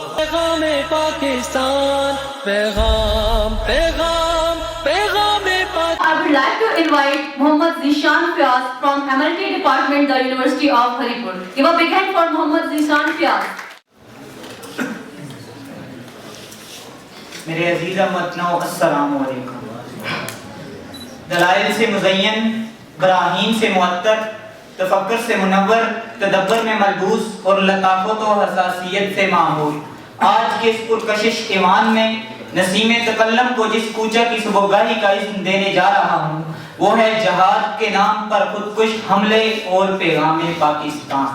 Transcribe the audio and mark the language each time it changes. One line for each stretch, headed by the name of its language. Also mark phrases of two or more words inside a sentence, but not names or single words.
Urdu: پیغام پاکستان، پیغام پیغام پیغام پاکستان.
English: I would like to invite Mohammad Zishan Fiaz from Humanity Department, the University of Haripur. Give a big hand for Mohammad Zishan Fiaz.
Urdu: میرے عزیز وطنو السلام علیکم. دلائل سے مزین، براہین سے معطر، تفکر سے منور، تدبر میں ملبوس اور لطافت و حساسیت سے معمور، آج کے اس پرکشش ایوان میں نسیم تکلم کو جس کوچہ کی صبحگاہی کا اسم دینے جا رہا ہوں وہ ہے جہاد کے نام پر خودکش حملے اور پیغام پاکستان.